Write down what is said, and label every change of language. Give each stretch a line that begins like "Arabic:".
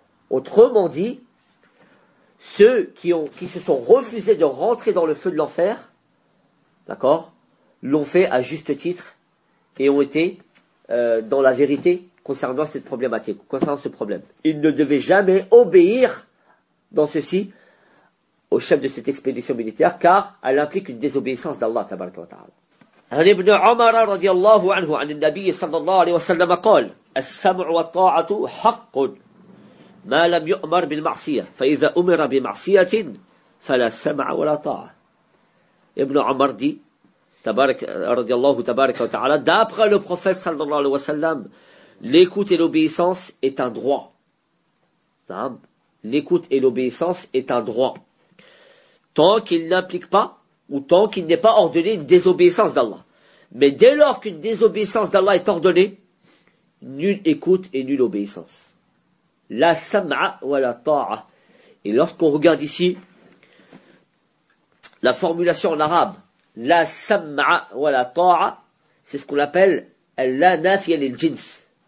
French: Autrement dit, ceux qui se sont refusés de rentrer dans le feu de l'enfer, d'accord, l'ont fait à juste titre et ont été dans la vérité concernant cette problématique, concernant ce problème. Ils ne devaient jamais obéir dans ceci au chef de cette expédition militaire car elle implique une désobéissance d'Allah tabaraka wa ta'ala.
Arabic: عن ابن عمر رضي الله عنه عن النبي صلى الله عليه وسلم قال السمع والطاعة حق ما لم يؤمر بالمعصية فإذا أمر بمعصية فلا سمع ولا طاعة. ابن عمر دي تبارك رضي الله تبارك وتعالى
French: d'après le prophète صلى الله عليه وسلم l'écoute et l'obéissance est un droit. نعم l'écoute et l'obéissance est un droit tant qu'il n'implique pas ou tant qu'il n'est pas ordonné une désobéissance d'Allah. Mais dès lors qu'une désobéissance d'Allah est ordonnée, nulle écoute et nulle obéissance. La sam'a wa la ta'a. Et lorsqu'on regarde ici, la formulation en arabe, la sam'a wa la ta'a, c'est ce qu'on appelle la nafia lil jins.